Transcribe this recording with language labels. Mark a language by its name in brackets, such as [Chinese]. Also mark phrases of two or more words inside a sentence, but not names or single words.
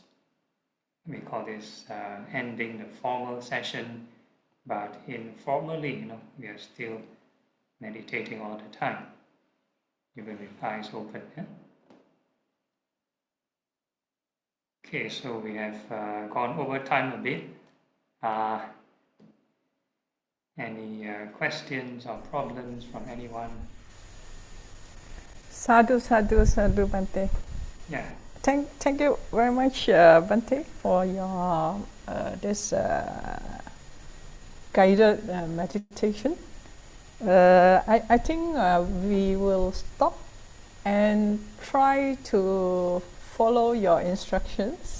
[English] We call this ending the formal session, but informally, we are still meditating all the time, even with eyes open. Okay, so we have gone over time a bit. Any questions or problems from anyone? [Pali] Sadhu, sadhu, sadhu, Bhante. [English] Yeah. Thank you very much, Bhante, for your this guided meditation. I think we will stop and try to follow your instructions.